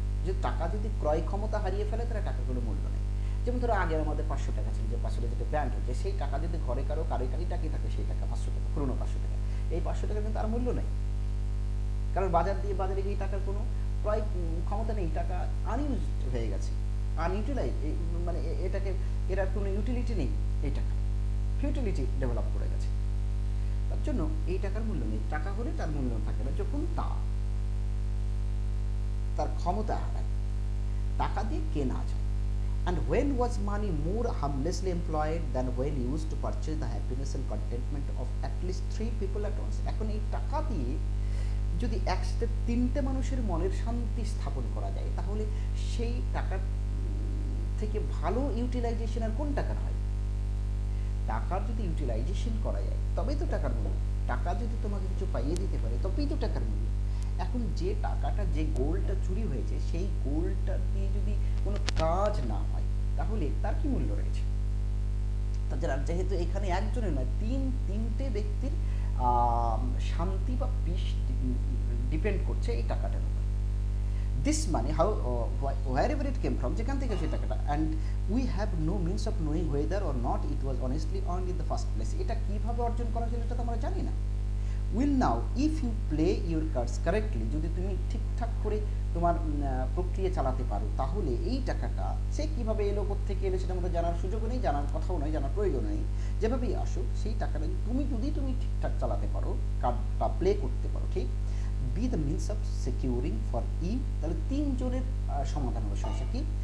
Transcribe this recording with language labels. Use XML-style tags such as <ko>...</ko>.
<bn>যে টাকা যদি ক্রয় ক্ষমতা হারিয়ে ফেলে তাহলে টাকার কোনো মূল্য নেই। যেমন ধরো আগে আমাদের 500 টাকা ছিল, যে 500 যেটা ব্যাংক হচ্ছে, সেই টাকা যদি ঘরে কারো কারি টাকি থাকে সেই টাকা 500 টাকা, পুরোনো 500 টাকা, এই 500 টাকা কিন্তু আর মূল্য নেই, কারণ বাজারে গিয়ে টাকার কোনো ক্রয় ক্ষমতা নেই, টাকা আনইউজ হয়ে গেছে, আনইউটিলাইজ, মানে এটার কোনো ইউটিলিটি নেই, এই টাকা ফিউটিলিটি ডেভেলপ করে গেছে, তার জন্য এই টাকার মূল্য নেই। টাকা হলে তার মূল্য থাকে না যখন তার ক্ষমতা হারায়, টাকা দিয়ে কেনা যায়।</bn> <en>And when was money more harmlessly employed than when used to purchase the happiness and contentment of at least 3 people at once?</en> <bn>এখন এই টাকা দিয়ে যদি একসাথে 3টে মানুষের মনের শান্তি স্থাপন করা যায়, তাহলে সেই টাকার থেকে ভালো ইউটিলাইজেশন আর কোন টাকার হয়? টাকার যদি ইউটিলাইজেশন করা যায় তবেই তো টাকার মূল্য। টাকা যদি তোমাকে কিছু পাইয়ে দিতে পারে তবেই তো টাকার মূল্য। এখন যে টাকাটা, যে গোল্ডটা চুরি হয়েছে, সেই গোল্ডটা দিয়ে যদি কোনো কাজ না হয় তাহলে তার কি মূল্য রয়েছে? তাছাড়া যেহেতু এখানে একজনের নয়, তিনটে ব্যক্তির শান্তি বা পিস ডিপেন্ড করছে এই টাকাটার উপর।</bn> <en>This money wherever it came from, যেখান থেকে সেই টাকাটা, and we have no means of knowing whether or not it was honestly earned in the first place.</en> <bn>এটা কীভাবে অর্জন করা হয়েছিল এটা তো আমরা জানি না। Will now if you play your cards correctly, যদি তুমি ঠিকঠাক করে তোমার প্রক্রিয়া চালাতে পারো, তাহলে এই টাকাটা সে কীভাবে এলো, কোত্থেকে এলো, সেটা আমাদের জানার সুযোগও নেই, জানার কথাও নয়, জানার প্রয়োজন নেই। যেভাবেই আসুক সেই টাকাটা যদি তুমি ঠিকঠাক চালাতে পারো, কার্ডটা প্লে করতে পারো ঠিক, B the means of securing for you, তাহলে 3 জনের সমাধান হলো সমস্যা কি?</bn>